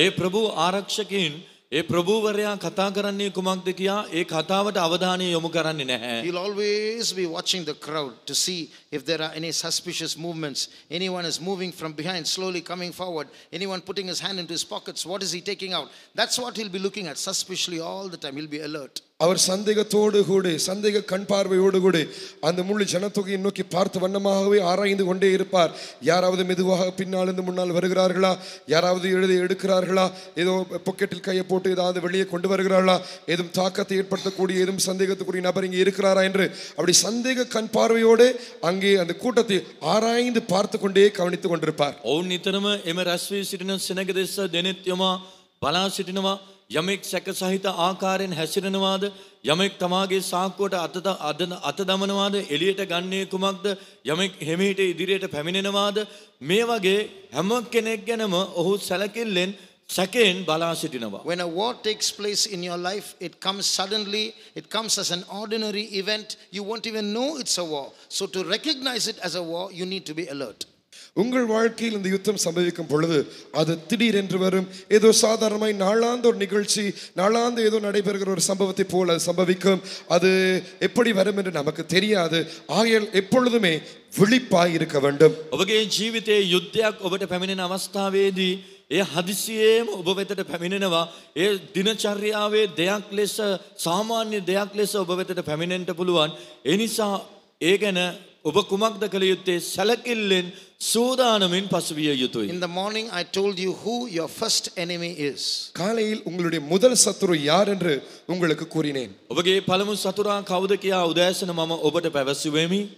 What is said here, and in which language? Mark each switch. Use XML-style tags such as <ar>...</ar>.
<si>ඒ ප්‍රභූ ආරක්ෂකයින් ඒ ප්‍රභූවරයා කතා කරන්නේ කුමක්ද කියා ඒ කතාවට අවධානය යොමු කරන්නේ නැහැ.</si> <en>He'll always be watching the crowd to see if there are any suspicious movements. Anyone is moving from behind, slowly coming forward. Anyone putting his hand into his pockets. What is he taking out? That's what he'll be looking at suspiciously all the time. He'll be alert.</en> <ta>அவர் சந்தேகத்தோடு கூட சந்தேக கண் பார்வையோடு கூட அந்த முழு ஜனத்தொகையை நோக்கி பார்த்து வண்ணமாகவே ஆராய்ந்து கொண்டே இருப்பார். யாராவது மெதுவாக பின்னாலிருந்து முன்னால் வருகிறார்களா, யாராவது எழுதி எடுக்கிறார்களா, ஏதோ பாக்கெட்டில் கையை போட்டு ஏதாவது வெளியே கொண்டு வருகிறார்களா, ஏதும் தாக்கத்தை ஏற்படுத்தக்கூடிய ஏதும் சந்தேகத்துக்குரிய நபர் இங்கே இருக்கிறாரா என்று அப்படி சந்தேக கண் பார்வையோடு அங்கே அந்த கூட்டத்தை ஆராய்ந்து பார்த்து கொண்டே கவனித்துக் கொண்டிருப்பார்.</ta> <si>ඔවුන් නිතරම එම රැස් වී සිටින සෙනග දෙස දෙනෙත් යොමා බලා සිටිනවා. යමෙක් සැක සහිත ආකාරයෙන් හැසිරෙනවාද, යමෙක් තමාගේ සාක්කුවට අත දමනවාද, එළියට ගන්නේ කුමක්ද, යමෙක් හිමීට ඉදිරියට පැමිණෙනවාද, මේ වගේ හැම කෙනෙක් ගැනම ඔහු සැලකිල්ලෙන් සැකයෙන් බලා සිටිනවා.</si> <en>When a war takes place in your life, it comes suddenly, it comes as an ordinary event. You won't even know it's a war. So to recognize it as a war, you need to be alert.</en> <ta>உங்கள் வாழ்க்கையில் இந்த யுத்தம் சம்பவிக்கும் பொழுது அது திடீரென்று வரும். ஏதோ சாதாரணமாய் நாளாந்த ஒரு நிகழ்ச்சி, நாளாந்த ஏதோ நடைபெறுகிற ஒரு சம்பவத்தை போல சம்பவிக்கும். அது எப்படி வரும் என்று நமக்கு தெரியாது. ஆகையால் எப்பொழுதுமே விழிப்பாய் இருக்க வேண்டும்.</ta> <si>ඔබගේ ජීවිතයේ යුද්ධයක් ඔබට පැමිණෙන අවස්ථාවේදී ඒ හදිසියෙම ඔබ වෙතට පැමිණෙනවා. ඒ දිනචර්යාවේ දෙයක් ලෙස, සාමාන්‍ය දෙයක් ලෙස ඔබ වෙතට පැමිණෙන්න පුළුවන්. ඒ නිසා ඒ ගැන ඔබ කුමක්ද කළ යුත්තේ? සැලකිල්ලෙන්</si> <ta>சூதானமின் பசுவிய யுத்தம்.</ta> <en>In the morning I told you who your first enemy is.</en> <ta>காலையில் உங்களுடைய முதல் சத்துரு யார் என்று உங்களுக்கு கூறினேன்.</ta> <si>ඔබගේ පළමු සතුරා කවුද කියා උදෑසන මම ඔබට පැවසුවෙමි.</si>